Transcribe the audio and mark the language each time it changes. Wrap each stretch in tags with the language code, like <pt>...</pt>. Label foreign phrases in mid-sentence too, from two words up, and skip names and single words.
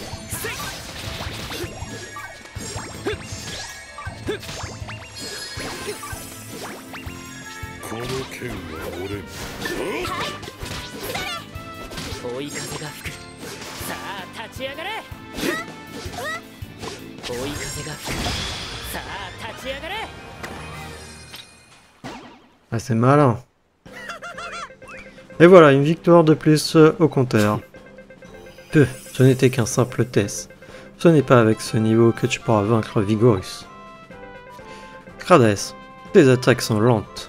<ja>この剣は俺の追い風が吹くさあ立ち上がれ追い風が吹くさあ立ち上がれ</ja> <fr>Ah, c'est malin. Et voilà, une victoire de plus au compteur. Peu, ce n'était qu'un simple test. Ce n'est pas avec ce niveau que tu pourras vaincre Vigorus. Grades, tes attaques sont lentes.</fr>